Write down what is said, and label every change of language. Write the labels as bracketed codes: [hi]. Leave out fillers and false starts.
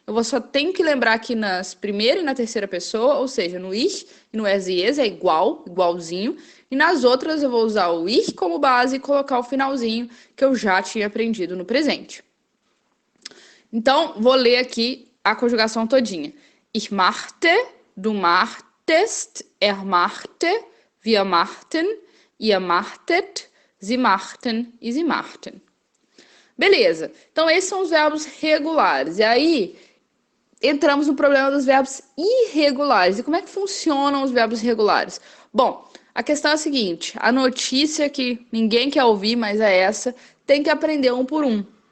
[pt] Só tenho que lembrar que nas primeira e na terceira pessoa, ou seja, no ich e no es e es é igualzinho. E nas outras eu vou usar o ich como base e colocar o finalzinho que eu já tinha aprendido no presente. Então, vou ler aqui a conjugação todinha. [de] Ich machte, du machtest, er machte, wir machten, ihr machtet, sie machten e sie machten. [pt] Beleza. Então, esses são os verbos regulares. E aí, entramos no problema dos verbos irregulares. E como é que funcionam os verbos irregulares? Bom, a questão é a seguinte. A notícia que ninguém quer ouvir, mas é essa, tem que aprender um por um.